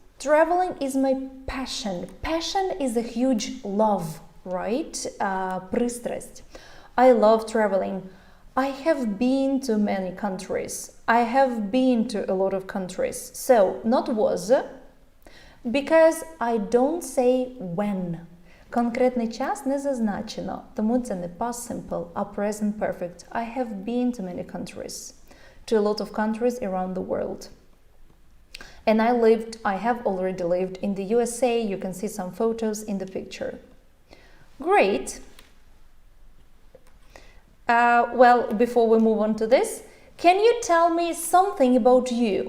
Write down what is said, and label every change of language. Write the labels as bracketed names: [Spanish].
[English] Traveling is my passion. Passion is a huge love, right? [Ukrainian] Пристрасть. [English] I love traveling. I have been to many countries. I have been to a lot of countries. So, not was, because I don't say when. [Ukrainian] Конкретний час не зазначено, тому це не past simple, а present perfect. [English] I have been to many countries, to a lot of countries around the world. And I have already lived in the USA. You can see some photos in the picture. Great. Well, before we move on to this, can you tell me something about you?